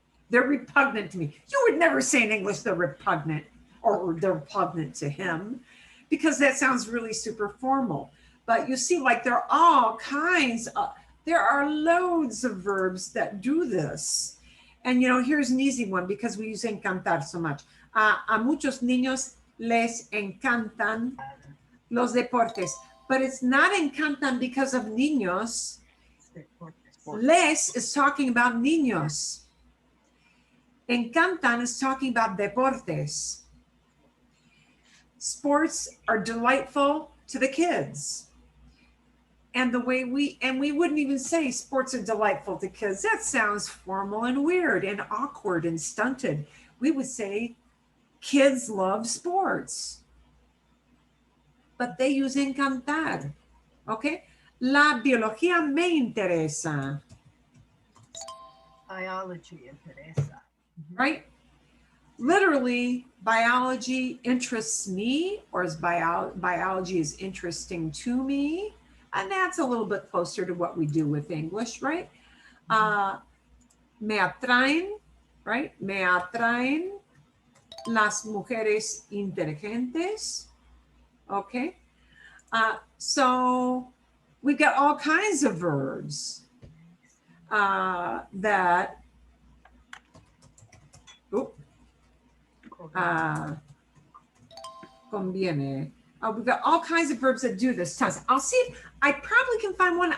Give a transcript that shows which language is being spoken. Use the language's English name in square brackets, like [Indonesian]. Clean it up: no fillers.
[English] They're repugnant to me. You would never say in English they're repugnant or they're repugnant to him because that sounds really super formal. But you see, like there are all kinds of, there are loads of verbs that do this. And you know, here's an easy one because we use encantar so much. [Spanish] A muchos niños les encantan los deportes, [English] but it's not encantan because of niños. Les is talking about niños. Encantan is talking about deportes. Sports are delightful to the kids. And the way we wouldn't even say sports are delightful to kids. That sounds formal and weird and awkward and stunted. We would say kids love sports. But they use encantar. Okay? [Spanish] La biología me interesa. [English] Biology interesa. Right? Literally, biology interests me, or is biology is interesting to me. And that's a little bit closer to what we do with English, right? [Spanish] Me atraen, right? Me atraen las mujeres inteligentes. [English] Okay. So we've got all kinds of verbs that conviene. We've got all kinds of verbs that do this. Tons. I'll see if I probably can find one.